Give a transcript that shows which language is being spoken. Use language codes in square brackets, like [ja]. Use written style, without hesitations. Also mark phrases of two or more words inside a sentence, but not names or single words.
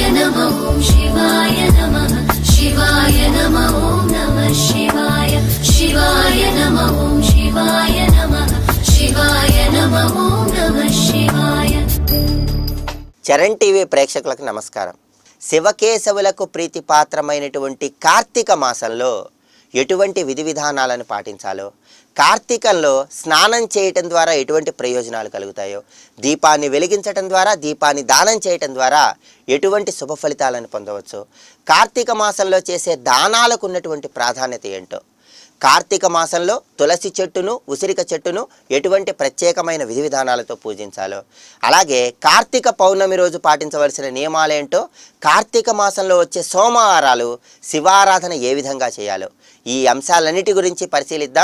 [sa] नमः ॐ शिवाय नमः शिवाय नमः ॐ नमः शिवाय शिवाय नमः ॐ शिवाय नमः शिवाय नमः ॐ नमः शिवाय। [te] చరణ్ టీవీ ప్రేక్షకులకు నమస్కారం. శివకేశవులకు ప్రీతిపాత్రమైనటువంటి కార్తీక మాసంలో ఎటువంటి విధి విధానాలను పాటించాలో, కార్తీకంలో స్నానం చేయటం ద్వారా ఎటువంటి ప్రయోజనాలు కలుగుతాయో, దీపాన్ని వెలిగించటం ద్వారా, దీపాన్ని దానం చేయటం ద్వారా ఎటువంటి శుభ ఫలితాలను పొందవచ్చు, కార్తీక మాసంలో చేసే దానాలకు ఉన్నటువంటి ప్రాధాన్యత ఏంటో, కార్తీక మాసంలో తులసి చెట్టును, ఉసిరిక చెట్టును ఎటువంటి ప్రత్యేకమైన విధి విధానాలతో పూజించాలో, అలాగే కార్తీక పౌర్ణమి రోజు పాటించవలసిన నియమాలేంటో, కార్తీక మాసంలో వచ్చే సోమవారాలు శివారాధన ఏ విధంగా చేయాలో, ఈ అంశాలన్నిటి గురించి పరిశీలిద్దాం.